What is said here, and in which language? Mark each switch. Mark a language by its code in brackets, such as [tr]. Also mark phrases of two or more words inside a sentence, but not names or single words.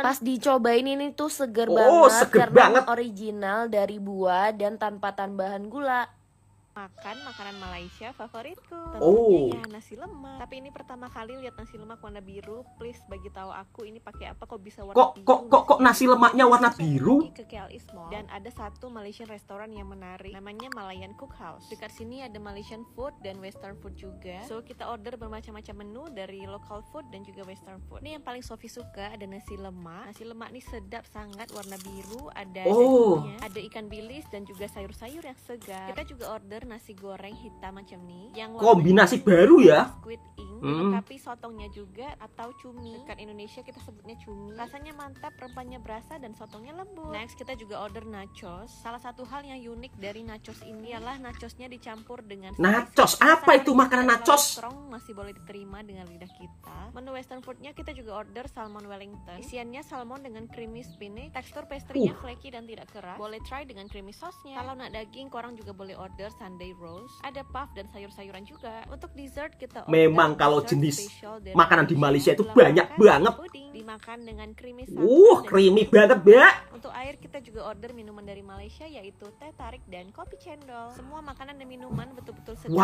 [id] Pas dicobain ini tuh seger banget karena original dari buah dan tanpa tambahan gula. Makan makanan Malaysia favoritku tentunya ya nasi lemak. Tapi ini pertama kali lihat nasi lemak warna biru. Please bagi tahu aku ini pakai apa kok bisa warna biru. Kok nasi lemaknya warna biru? Ke KLI Mall dan ada satu Malaysian restoran yang menarik namanya Malayan Cookhouse. Dekat sini ada [en] Malaysian food [id] dan [en] western food [id] juga. So kita order bermacam-macam menu dari [en] local food [id] dan juga [en] western food. [ms] Ini yang paling Sofi suka ada nasi lemak. Nasi lemak ini sedap sangat, warna biru, ada dagingnya, ada ikan bilis dan juga sayur-sayur yang segar. Kita juga order nasi goreng hitam macam nih yang kombinasi baru ya, [en] squid ink, [ms] tapi sotongnya juga atau cumi. [id] Dekat Indonesia kita sebutnya cumi. Rasanya mantap, rempahnya berasa dan sotongnya lembut. Next kita juga order nachos. Salah satu hal yang unik dari nachos ini adalah nachosnya dicampur dengan nachos. Apa itu makanan nachos? [ms] Strong masih boleh diterima dengan lidah kita. Menu [en] western foodnya [ms] kita juga order salmon wellington. [id] Isiannya salmon dengan [en] creamy spinach. [id] Tekstur pastry-nya flaky dan tidak keras. [ms] Boleh try dengan [en] creamy sauce-nya. [ms] Kalau nak daging, korang juga boleh order Sunday roast, ada puff dan sayur-sayuran juga. Untuk dessert kita [id] memang kalau jenis makanan di Malaysia itu banyak banget. Dimakan dengan creamy santan. Creamy banget, Mbak. Untuk air kita juga order minuman dari Malaysia yaitu teh tarik dan kopi cendol. [ms] Semua makanan dan minuman betul-betul sedap.